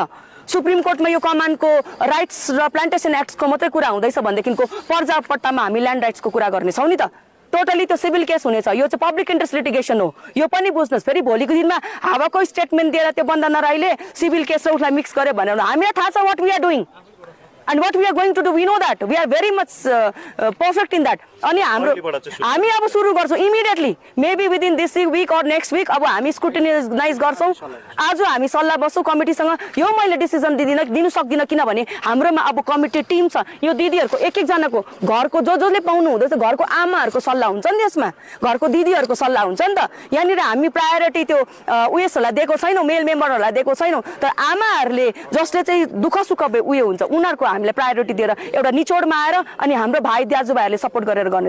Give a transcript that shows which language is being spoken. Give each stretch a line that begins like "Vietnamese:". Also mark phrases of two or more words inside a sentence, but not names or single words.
Nepali: सुप्रिम कोर्टमा यो कमानको राइट्स र प्लान्टेसन एक्टको मात्रै कुरा हुँदैछ भनेदेखिको पर्जापट्टामा हामी ल्यान्ड राइट्सको कुरा गर्नेछौँ नि त। टोटली त्यो सिभिल केस हुनेछ। यो चाहिँ
English: public interest litigation
Nepali: हो, यो पनि बुझ्नुहोस्। फेरि भोलिको दिनमा हावाको स्टेटमेन्ट दिएर त्यो वन्दना राईले
English: civil case
Nepali: र उसलाई मिक्स गर्यो भनेर हामीलाई थाहा छ
English: what we are doing and what we are going to do. We know that we are very much perfect in that.
Nepali: अनि हामी अब सुरु गर्छौँ
English: immediately, maybe within this week और next week।
Nepali: अब हामी स्क्रुटिनाइज गर्छौँ। आज हामी सल्लाह बस्छौँ कमिटीसँग। यो मैले डिसिजन दिनु सक्दिनँ किनभने हाम्रोमा अब कमिटी टिम छ। यो दिदीहरूको एक एकजनाको घरको जसले पाउनु हुँदैछ घरको आमाहरूको सल्लाह हुन्छ नि, यसमा घरको दिदीहरूको सल्लाह हुन्छ नि त। यहाँनिर हामी प्रायोरिटी त्यो उयसहरूलाई दिएको छैनौँ, मेल मेम्बरहरूलाई दिएको छैनौँ, तर आमाहरूले जसले चाहिँ दुःख सुख उयो हुन्छ उनीहरूको हामीले प्रायोरिटी दिएर एउटा निचोडमा आएर अनि हाम्रो भाइ दाजुभाइहरूले सपोर्ट गरेर गर्नेछ।